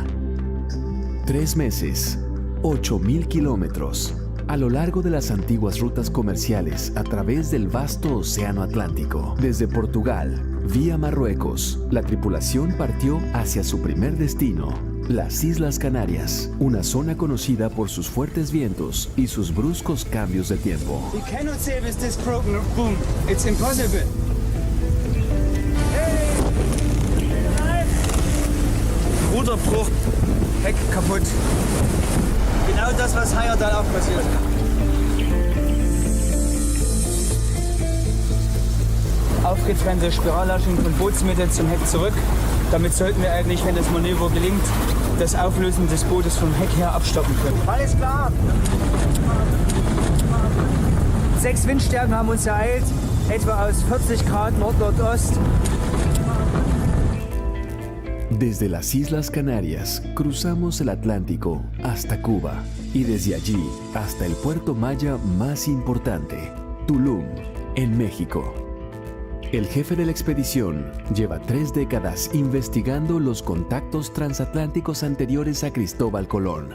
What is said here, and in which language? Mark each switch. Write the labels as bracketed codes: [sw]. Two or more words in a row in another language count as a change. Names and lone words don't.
[es] 3 meses, 8.000 kilómetros, a lo largo de las antiguas rutas comerciales a través del vasto océano Atlántico. Desde Portugal, vía Marruecos, la tripulación partió hacia su primer destino, las Islas Canarias, una zona conocida por sus fuertes vientos y sus bruscos cambios de tiempo. [en] We cannot save this broken boom. It's impossible. Hey! [de] Ruderbruch, Heck kaputt. Genau das, was Heyerdahl auch passiert. Aufgetrennte Spirallaschen von Bootsmitte zum Heck zurück. Damit sollten wir eigentlich, wenn das Manöver gelingt, das Auflösen des Bootes vom Heck her abstoppen können. Alles klar! 6 Windstärken haben uns ereilt. etwa aus 40 Grad Nord-Nordost. [es] Desde las Islas Canarias cruzamos el Atlántico hasta Cuba y desde allí hasta el puerto maya más importante, Tulum, en México. El jefe de la expedición lleva 3 décadas investigando los contactos transatlánticos anteriores a Cristóbal Colón.